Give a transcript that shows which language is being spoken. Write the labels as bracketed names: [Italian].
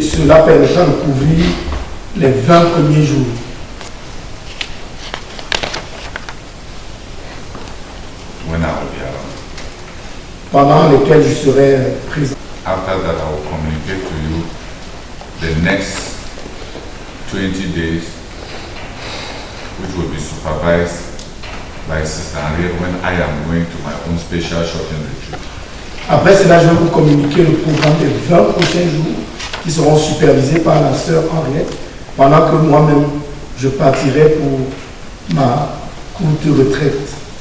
[French] Et cela permettra de couvrir les 20 premiers jours. [English] When I will be around. [French] Pendant lesquels je serai présent. [English] After that, I will communicate to you the next 20 days, which will be supervised by Sister Henriette when I am going to my own special shopping retreat. [French] Après cela, je vais vous communiquer le programme des 20 prochains jours qui seront supervisés par la sœur Henriette, pendant que moi-même, je partirai pour ma courte retraite.